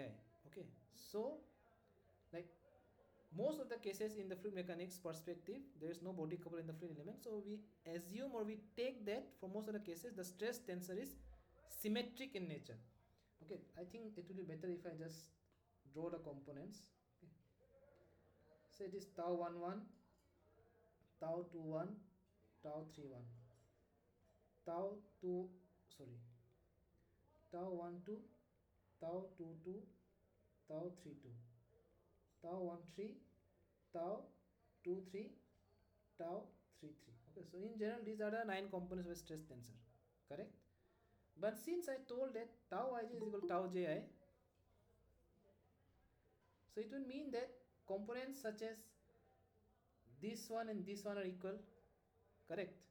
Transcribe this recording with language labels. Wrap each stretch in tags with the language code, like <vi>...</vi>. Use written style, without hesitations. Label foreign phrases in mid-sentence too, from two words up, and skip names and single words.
<en>Okay, so like most of the cases in the fluid mechanics perspective, there is no body couple in the fluid element, so we assume or we take that for most of the cases the stress tensor is symmetric in nature. Okay, I think it will be better if I just draw the components. Okay, so it is tau 1 1, tau 2 1, tau 3 1, tau 2, sorry, tau 1 2, tau 2 2, tau 3 2, tau 1 3, tau 2 3, tau 3 3. Okay, so in general these are the 9 components of a stress tensor, correct? But since I told that tau ij is equal to tau ji, so it will mean that components such as this one and this one are equal, correct?</en>